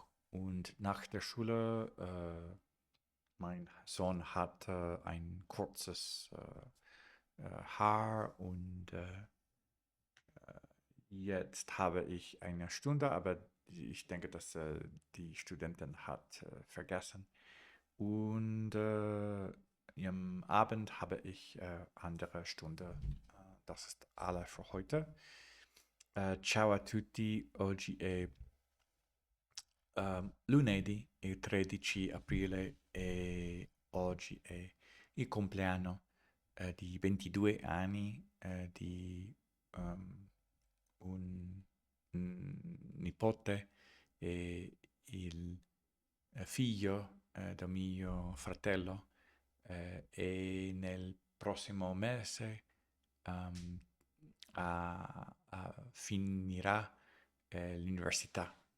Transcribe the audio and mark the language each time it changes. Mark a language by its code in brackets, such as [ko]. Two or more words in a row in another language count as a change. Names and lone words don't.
[de] Und nach der Schule, mein Sohn hatte ein kurzes Haar und jetzt habe ich eine Stunde, aber ich denke, dass die Studentin hat vergessen. Und am Abend habe ich andere Stunde. Das ist alle für heute. [it] Ciao a tutti, oggi è lunedì, il 13 aprile e oggi è il compleanno di 22 anni di un nipote e il figlio del mio fratello e nel prossimo mese um, finirà l'università.